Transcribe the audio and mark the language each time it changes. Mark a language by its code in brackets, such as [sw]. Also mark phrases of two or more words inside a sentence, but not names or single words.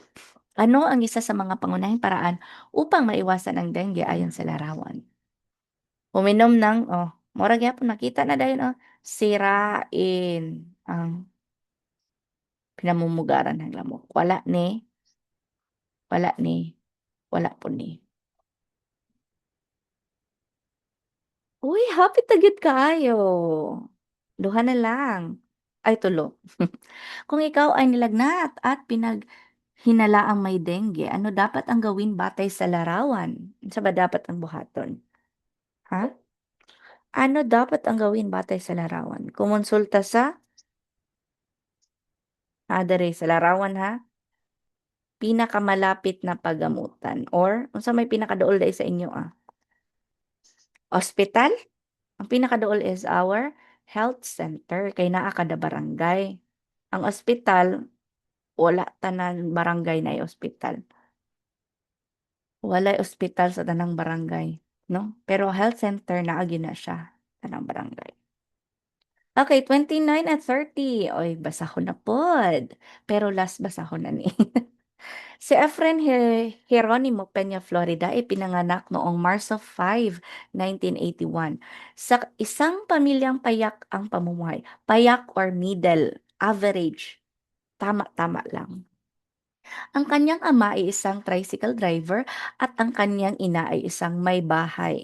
[tl] Ano ang isa sa mga pangunahing paraan upang maiwasan ang dengue ayon sa larawan? Uminom ng, [ceb] mura gyapon nakita na dayon, [tl] sirain ang pinamumugaran ng lamok. [ceb] Wala ni, wala po ni. Uy, hapit na gyud kaayo. Duha na lang. Ay, tulo. [tl] Kung ikaw ay nilagnat at pinaghinalaang may dengue, ano dapat ang gawin batay sa larawan? [ceb] Sa ba dapat ang buhaton? Ha? [tl] Ano dapat ang gawin batay sa larawan? Kumonsulta sa dere sa larawan ha, pinakamalapit na pagamutan [ceb] or unsa may pinakaduol dai sa inyo ospital? Ang pinakaduol is our [en] health center [ceb] kay naa kada barangay. Ang ospital, wala tanan barangay na ospital. Walay ospital sa tanang barangay, no? Pero [en] health center [ceb] naa gyud na siya tanang barangay. [en] Okay, 29 and 30. [ceb] Oy, basahon na pod. Pero last basahon na ni. [tl] Si Efren Hieronimo Peña Florida ay pinanganak noong Marso 5, 1981 sa isang pamilyang payak ang pamumuhay. Payak or middle, average, tama-tama lang. Ang kanyang ama ay isang tricycle driver at ang kanyang ina ay isang may bahay.